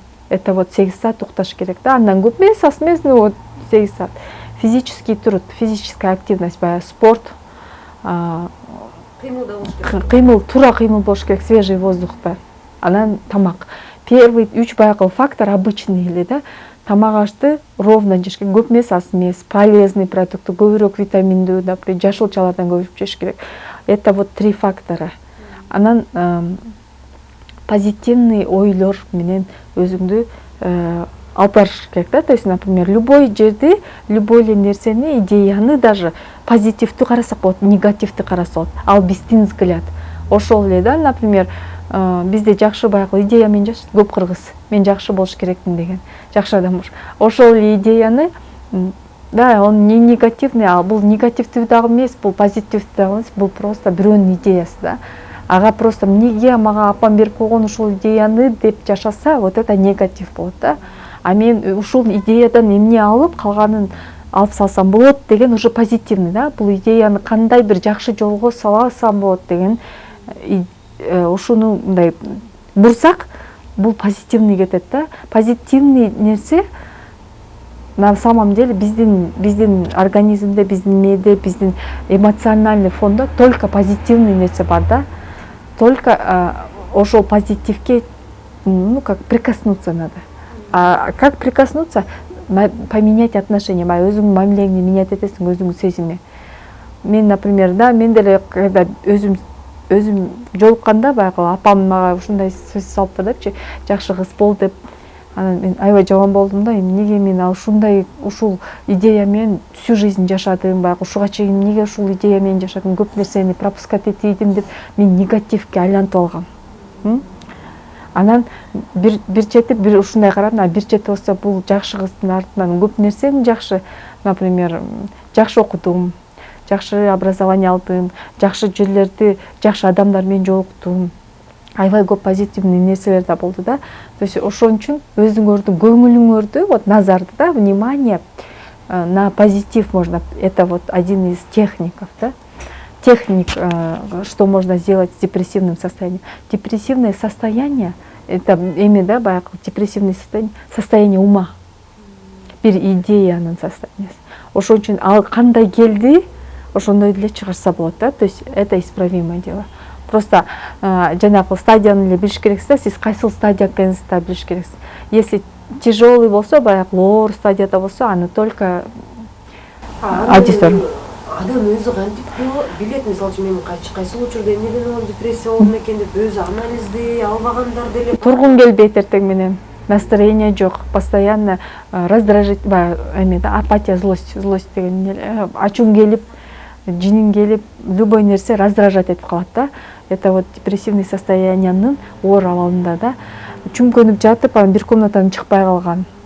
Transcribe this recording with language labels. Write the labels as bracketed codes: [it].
[ru] Это вот [ky] 8 саат укташ керек да. Андан көп эмес, аз эмес, [ru] ну вот [ky] 8 саат. [ru] Физический труд, физическая активность, баягы спорт, [ky] Кыймыл да болуш керек. Кыймыл, туура кыймыл болуш керек, свежий воздухта. Анан тамак. Первый 3 баягы фактор обычный эле да. Тамак ашты ровно жеш керек, көп эмес, аз эмес, полезный продукт, көбүрөөк витаминдүү, например, жашылчалардан көбүрөөк жеш керек. [ru] Это вот 3 фактора. [ky] Анан позитивный ойлор менен өзүңдү алып барыш керек да. [ru] То есть, например, любой [ky] жерде, любой эле нерсени, идеяны даже позитивдүү карасак болот, негативдүү караса болот. Ал биздин взгляд. Ошол эле да, например, бизде жакшы баягы идея менен жашайт, көп кыргыз. Мен жакшы болуш керекмин деген, жакшы адам болуш. Ошол эле идеяны, да, [ru] он не негативный, а [ky] бул негативдүү дагы эмес, бул позитивдүү дагы эмес, бул просто бирөөнүн идеясы да. Ага просто эмнеге мага апам берип койгон ушул идеяны деп жашаса, [ru] вот это негатив [ky] болот да. А мен ушул идеядан эмне алып, калганын алып салсам болот деген уже позитивный да. Бул идеяны кандай бир жакшы жолго салсам болот деген ушуну мындай бурсак, бул позитивный кетет да. Позитивный нерсе [ru] на самом деле [ky] биздин организмде, биздин мээде, биздин эмоциональный фондо только позитивный нерсе бар да. [ru] Только [ky] ошол позитивке, [ru] ну как прикоснуться надо. А как прикоснуться? Поменять отношения. [ky] Өзүңдүн мамилеңди менять этесиң, өзүңдүн сезими. Мен, например, да, мен деле когда өзүм жолукканда баягы апам мага ушундай сөз салыптыр депчи, жакшы кыз бол деп. Анан мен аябай жаман болдум да, эмнеге мен ушундай ушул идея менен [ru] всю жизнь [ky] жашадым, баягы ушуга чейин эмнеге ушул идея менен жашадым, көп нерсени пропускать этидим деп мен негативге айлантып алгам. Анан бир чети бир ушундай карадым, бир чети болсо бул жакшы кыздын артынан көп нерсени жакшы, например, жакшы окудум, жакшы образование алдым, жакшы жерлерди, жакшы адамдар менен жолуктум. Аябай көп позитивный нерселер да болду да. То есть ошон үчүн өзүңөрдүн көңүлүңөрдү, вот назарды да, [ru] внимание на позитив можно. Это вот один из техников, да. Техник, что можно сделать с депрессивным состоянием. Депрессивное состояние, [ky] это эми да, баягы [ru] депрессивное состояние ума. [ky] Бир идеянын состояниясы. Ошон үчүн ал кандай келди, ошондой деле чыгарса болот да. [ru] То есть это исправимое дело. [ky] Просто жанагы стадияны эле билиш керексиз, сиз кайсыл стадия экениңизди билиш керексиз. [ru] Если тяжелый [ky] болсо, баягы оор стадияда болсо, аны только адистер. Адам өзү кантип билет, мисалы үчүн мен кайсы учурда эмнеден улам депрессия болдум экен деп өзү анализди албагандар деле. Тургун келбейт эртең менен. Настроение жок, [ru] постоянно раздражитель, апатия, злость [ky] деген ачуң келип, жинин келип, любой нерсе раздражать этип калат да. [ru] Это вот [ky] депрессивный состояниянын оор абалында да. Чүмкөнүп жатып, анан бир комнатадан чыкпай калган.